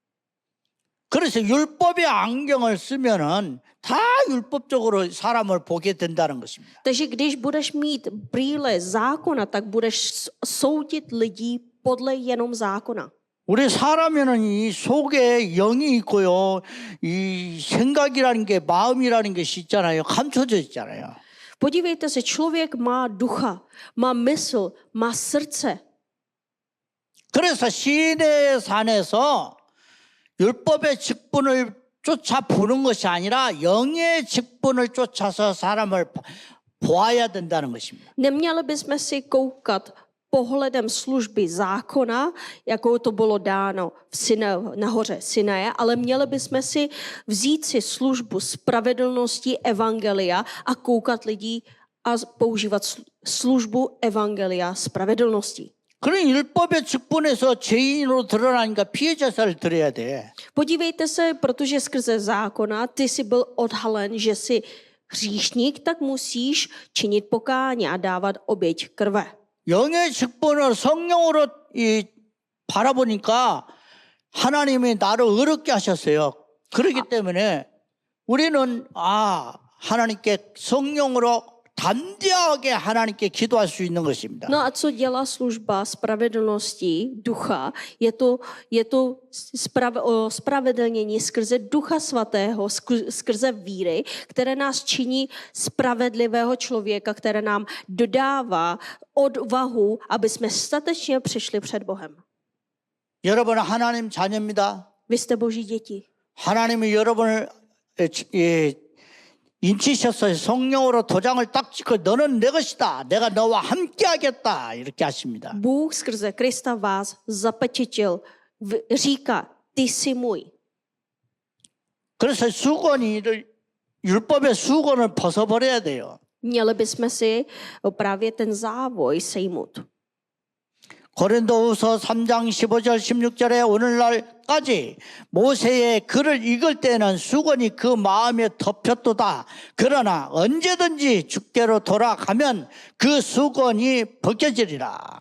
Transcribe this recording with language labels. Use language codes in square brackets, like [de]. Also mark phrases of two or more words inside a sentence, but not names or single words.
[ko] 그래서 율법의 안경을 쓰면은 다 율법적으로 사람을 보게 된다는 것입니다. [cs] Takže když budeš mít brýle zákona, tak budeš soudit lidí podle jenom zákona. [ko] 우리 사람에는 이 속에 영이 있고요. 이 생각이라는 게 마음이라는 것이 있잖아요. 감춰져 있잖아요. [cs] Podívejte se, člověk má ducha, má mysl, má srdce. [ko] 그래서 시내 산에서 율법의 직분을 쫓아 보는 것이 아니라 영의 직분을 쫓아서 사람을 보아야 된다는 것입니다. [cs] Neměli bychom si koukat pohledem služby zákona, jako to bylo dáno na hoře Sinaje, ale měli bychom si vzít si službu spravedlnosti evangelia a koukat lidí a používat službu evangelia spravedlnosti. [ko] 그런 율법의 직분에서 죄인으로 드러나니까 피해 자살을 드려야 돼. [cs] Podívejte se, protože skrze zákona ty jsi byl odhalen, že jsi hříšník, tak musíš činit pokání a dávat oběť krve. [ko] 영의 직분을 성령으로 바라보니까 하나님이 나를 의롭게 하셨어요. 그렇기 때문에 우리는 하나님께 성령으로 담대하게 하나님께 기도할 수 있는 것입니다. [cs] No a co dělá služba spravedlnosti ducha? Je to spravedlnění skrze Ducha Svatého, skrze víry, které nás činí spravedlivého člověka, které nám dodává odvahu, aby jsme statečně přišli před Bohem. [ko] 여러분 하나님 자녀입니다. [cs] Vy jste Boží děti. [ko] 하나님이 여러분을 인치셔서 성령으로 도장을 딱 찍고 너는 내 것이다. 내가 너와 함께 하겠다. 이렇게 하십니다. [cs] Bůh skrze Krista vás zapečetil, říká, ty jsi můj. [ko] 그래서 율법의 수건을 벗어버려야 돼요. [cs] Měli bychom si právě ten závoj sejmout. [ko] 고린도후서 3장 15절 16절에 오늘날까지 모세의 글을 읽을 때는 수건이 그 마음에 덮였도다. 그러나 언제든지 주께로 돌아가면 그 수건이 벗겨지리라.